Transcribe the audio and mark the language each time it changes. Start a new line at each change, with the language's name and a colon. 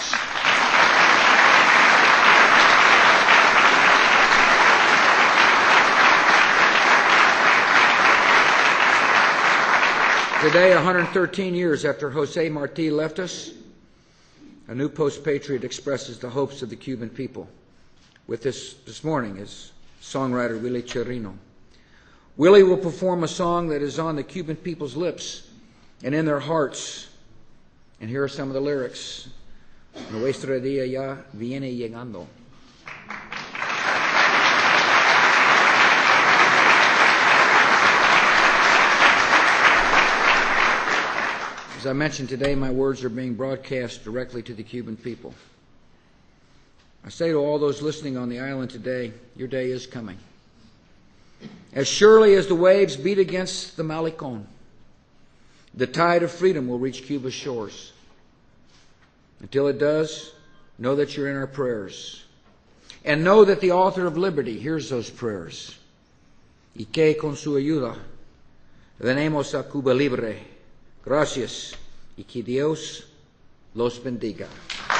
English: Today, 113 years after José Martí left us, a new post-patriot expresses the hopes of the Cuban people. With this morning is songwriter Willie Chirino. Willie will perform a song that is on the Cuban people's lips and in their hearts. And here are some of the lyrics.
Spanish: Nuestro día ya viene llegando.
English: As I mentioned today, my words are being broadcast directly to the Cuban people. I say to all those listening on the island today, your day is coming. As surely as the waves beat against the Malecón, the tide of freedom will reach Cuba's shores. Until it does, know that you're in our prayers. And know that the author of liberty hears those prayers.
Spanish: Y que con su ayuda venemos a Cuba libre. Gracias y que Dios los bendiga.